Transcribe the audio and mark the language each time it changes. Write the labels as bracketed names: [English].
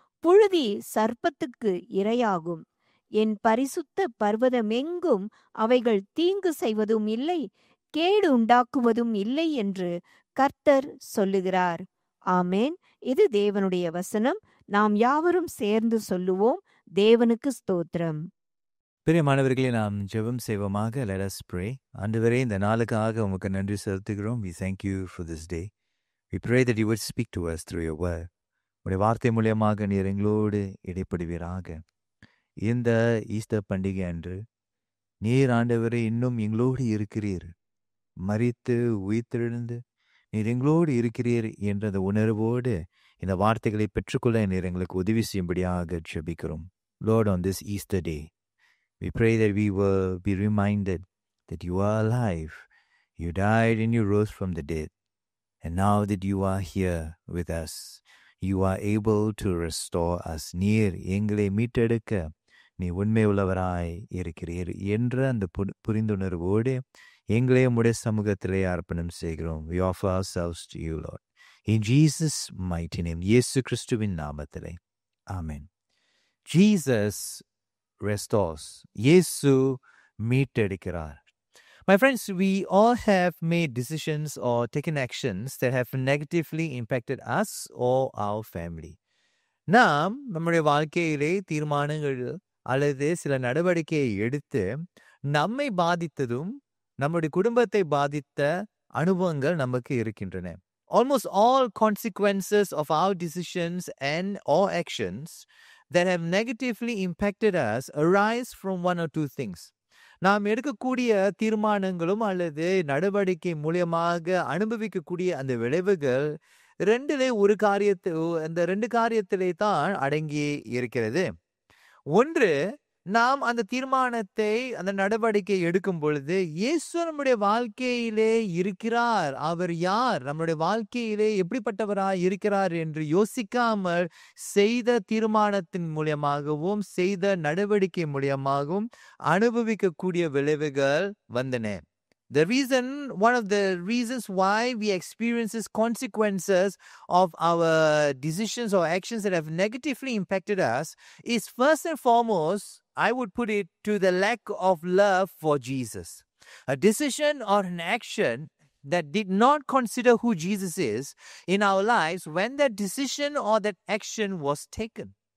[Tamil] புழுதி சர்ப்பத்துக்கு இரையாகும். என் பரிசுத்த பர்வதமெங்கும் அவைகள் தீங்கு செய்வதும் இல்லை, கேடு உண்டாக்குவதும் இல்லை என்று கர்த்தர் சொல்லுகிறார். ஆமேன். இது தேவனுடைய வசனம். நாம் யாவரும் சேர்ந்து சொல்லுவோம். தேவனுக்கு ஸ்தோத்திரம். பிரியமானவர்களே, நாம் ஜெபம் செய்வோமாக. [English] Let us pray. [Tamil] ஆண்டவரே, இந்த நாளுக்காக உமக்கு நன்றி செலுத்துகிறோம். [English] We thank you for this day. We pray that you would speak to us through your word. [Tamil] உடைய வார்த்தை மூலியமாக நீர் எங்களோடு இடைப்படுவீராக. இந்த ஈஸ்டர் பண்டிகை அன்று நீர் ஆண்டவரே இன்னும் எங்களோடு இருக்கிறீர். மரித்து உயிர்த்தெழுந்து நீர் எங்களோடு இருக்கிறீர் என்ற அந்த உணர்வோடு இந்த வார்த்தைகளை பெற்றுக்கொள்ள நீர் எங்களுக்கு உதவி செய்யும்படியாக ஜெபிக்கிறோம். [English] Lord, on this Easter day, we pray that we will be reminded that you are alive. You died and you rose from the dead. And now that you are here with us, you are able to restore us. [Tamil] நீர் எங்களை மீட்டெடுக்க நீ உண்மை உள்ளவராய் இருக்கிறீர் என்ற அந்த புரிந்துணர்வோடு எங்களை உம்முடைய சமூகத்திலே அர்ப்பணம் செய்கிறோம். [English] We offer ourselves to you, Lord. In Jesus' mighty name, [Tamil] இயேசு கிறிஸ்துவின் நாமத்திலே. [English] Amen. Jesus restores. [Tamil] இயேசு மீட்டெடுக்கிறார். [English] My friends, we all have made decisions or taken actions that have negatively impacted us or our family. [Tamil] நாம் நம்முடைய வாழ்க்கையிலே தீர்மானங்கள் அல்லது சில நடவடிக்கையை எடுத்து நம்மை பாதித்ததும் நம்முடைய குடும்பத்தை பாதித்த அனுபவங்கள் நமக்கு இருக்கின்றன. [English] Almost all consequences of our decisions and or actions that have negatively impacted us arise from one or two things. [Tamil] நாம் எடுக்கக்கூடிய தீர்மானங்களும் அல்லது நடவடிக்கை மூலியமாக அனுபவிக்கக்கூடிய அந்த விளைவுகள் அந்த 2 காரியத்திலே தான் அடங்கி இருக்கிறது. ஒன்று, நாம் அந்த தீர்மானத்தை, அந்த நடவடிக்கை எடுக்கும் பொழுது இயேசு நம்முடைய வாழ்க்கையிலே இருக்கிறார், அவர் யார், நம்முடைய வாழ்க்கையிலே எப்படிப்பட்டவராய் இருக்கிறார் என்று யோசிக்காமல் செய்த தீர்மானத்தின் மூலியமாகவும் செய்த நடவடிக்கை மூலியமாகவும் அனுபவிக்கக்கூடிய விளைவுகள் வந்தன. [English] One of the reasons why we experience these consequences of our decisions or actions that have negatively impacted us is first and foremost, I would put it, to the lack of love for Jesus. A decision or an action that did not consider who Jesus is in our lives when that decision or that action was taken.